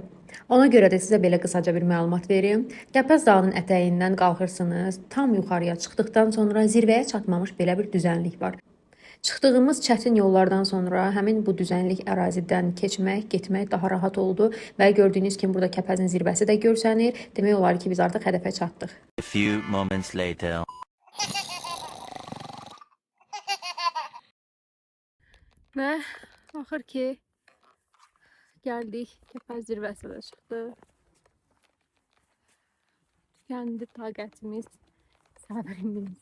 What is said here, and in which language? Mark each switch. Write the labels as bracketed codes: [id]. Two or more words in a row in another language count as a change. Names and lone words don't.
[az] Ona görə də sizə belə qısaca bir məlumat verim. Kəpəz dağının ətəyindən qalxırsınız, tam yuxarıya çıxdıqdan sonra zirvəyə çatmamış belə bir düzənlik var. Çıxdığımız çətin yollardan sonra həmin bu düzənlik ərazidən keçmək, getmək daha rahat oldu və gördüyünüz kimi burada Kəpəzin zirvəsi də görsənir. Demək olar ki, biz artıq hədəfə çatdıq. [en] A few moments later. [az] Və axır ki, gəldik, Kəpəz zirvəsinə çıxdıq. Tükendi taqətimiz, səbrimiz.